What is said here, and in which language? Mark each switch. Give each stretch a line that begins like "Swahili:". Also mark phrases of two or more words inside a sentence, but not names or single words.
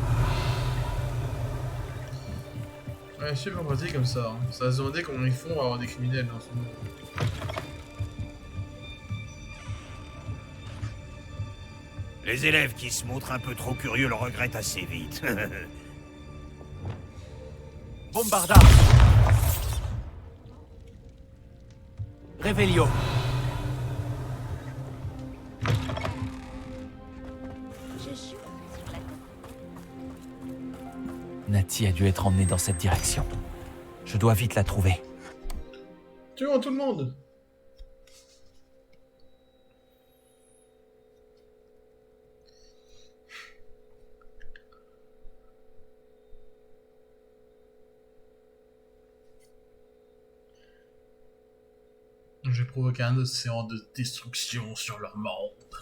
French: Ouais, super pratique comme ça. Hein. Ça va se demander comment ils font pour avoir des criminels dans ce monde. Les élèves qui se montrent un peu trop curieux le regrettent assez vite. Bombarda. Révélio. Natty a dû être emmenée dans cette direction. Je dois vite la trouver. Tuons tout le monde. J'ai provoqué un océan de destruction sur leur monde.